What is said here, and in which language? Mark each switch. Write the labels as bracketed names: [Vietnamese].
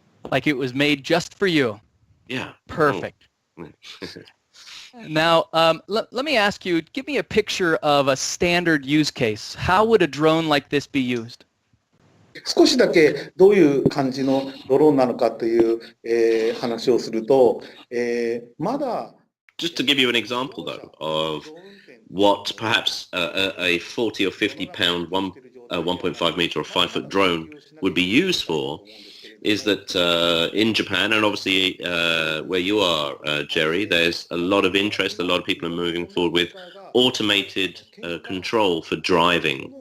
[English] Like it was made just for you. Yeah. Perfect. Now, let me ask you, give me a picture of a standard use case. How would a drone like this be used? [Japanese] 少しだけどういう感じのドローンなのかという、話をすると、まだ [English] Just to give you an example though of what perhaps a 40 or 50 pound 1.5 meter or 5 foot drone would be used for is that in Japan, and obviously where you are, Jerry, there's a lot of interest, a lot of people are moving forward with automated control for driving.